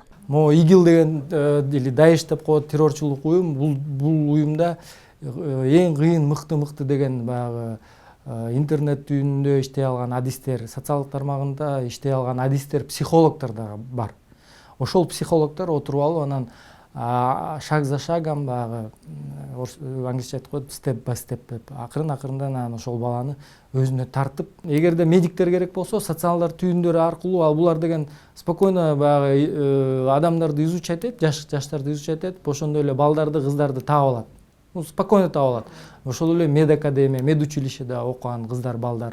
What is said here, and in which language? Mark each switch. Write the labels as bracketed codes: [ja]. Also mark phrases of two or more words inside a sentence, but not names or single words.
[ky] Могу ИГИЛ деген или Даиш деп коет террорчулук уюм, бул уюмда эң кыйын мыкты деген баягы интернет түйүнүндө иштей алган адистер, социалдык тармагында иштей алган адистер, психологдор да бар. Ошол психологдор отуруп алып анан [ru] шаг за шагом [ky] баягы англисче айтып коет [en] step by step [ky] деп акырындан анан ошол баланы өзүнө тартып, эгерде медиктер керек болсо социалдык түйүндөрү аркылуу ал булар деген спокойно баягы адамдарды изучать этет, жаштарды изучать этип, ошондой эле балдарды, кыздарды таап алат. Спокойно таап алат. Ошол эле медакадемия, медучилищеде окуган кыздар, балдар.